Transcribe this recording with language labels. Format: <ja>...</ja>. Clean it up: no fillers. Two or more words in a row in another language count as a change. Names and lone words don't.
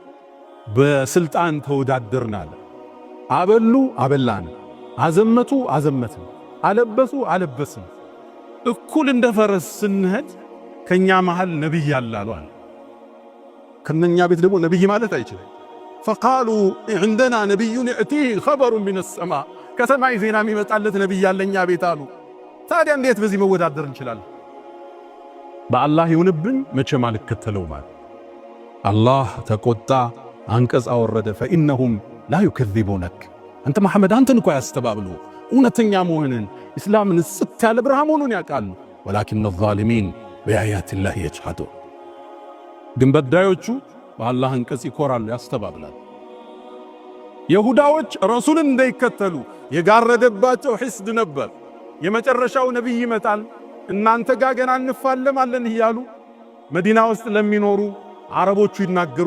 <am>በስልጣን ተወዳደርናል። አበሉ አበላን፣ አዘመቱ አዘመትን፣ አለበሱ አለበስን። እኩል እንደ ፈረስ ስንሄድ ከኛ መሃል ነብይ ያላሉ አለ። ከነኛ ቤት ደግሞ ነብይ ማለት አይችልም።</am> <ar>فقالوا عندنا نبي يأتيه خبر من السماء</ar> <am>ከሰማይ ዜና የሚመጣለት ነብይ ያለኛ ቤት አሉ። ታዲያ እንዴት በዚህ መወዳደር እንችላለን? በአላህ ይሁንብን መቼም አልከተለው ማለት አላህ ተቆጣ፣ አንቀጽ አወረደ።</am> <ar>فإنهم لا يكذبونك</ar> <am>አንተ መሐመድ አንተን እኮ ያስተባብሉ እውነተኛ መሆንን እስላምን ጽት ያለ ብርሃን መሆኑን ያውቃሉ።</am> <ar>ولكن الظالمين بآيات الله يجحدون</ar> <am>ግን በዳዮቹ በአላህ አንቀጽ ይኮራሉ፣ ያስተባብላሉ። ይሁዳዎች ረሱልን እንዳይከተሉ የጋረደባቸው ሕስድ ነበር። የመጨረሻው ነብይ ይመጣል እናንተ ጋር ገና እንፋለማለን እያሉ መዲና ውስጥ ለሚኖሩ አረቦቹ ይናገሩ</am>